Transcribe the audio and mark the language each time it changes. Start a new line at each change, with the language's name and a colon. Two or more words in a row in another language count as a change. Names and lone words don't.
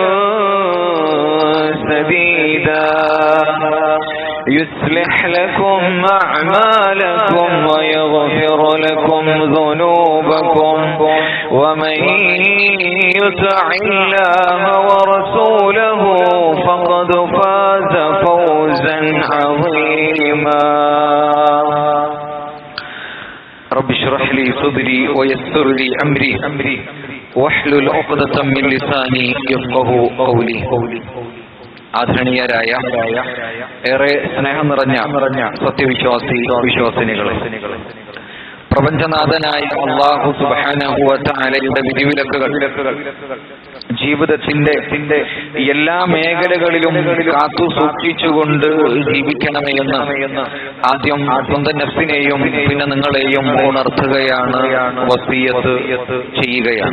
Arabic: سديدا يصلح لكم أعمالكم ويغفر لكم ذنوبكم ومن يطع الله ورسوله فقد فاز فوزا عظيما. رب اشرح لي صدري ويسر لي أمري واحلل عقدة من لساني يفقهوا قولي.
Malayalam: ആദരണീയരായ ഏറെ സ്നേഹം നിറഞ്ഞ വിശ്വാസിനികളെ, പ്രപഞ്ചനാഥനായ
Arabic: الله سبحانه وتعالى
Malayalam: വിധിവിലക്കുകൾ ജീവിതത്തിന്റെ എല്ലാ മേഖലകളിലും കാത്തു സൂക്ഷിച്ചുകൊണ്ട് ജീവിക്കണമേ എന്ന് ആദ്യം സ്വന്തം നഫ്സിനെയും പിന്നെ നിങ്ങളെയും ഉണർത്തുകയാണ്, വസിയത്ത് ചെയ്യുകയാണ്.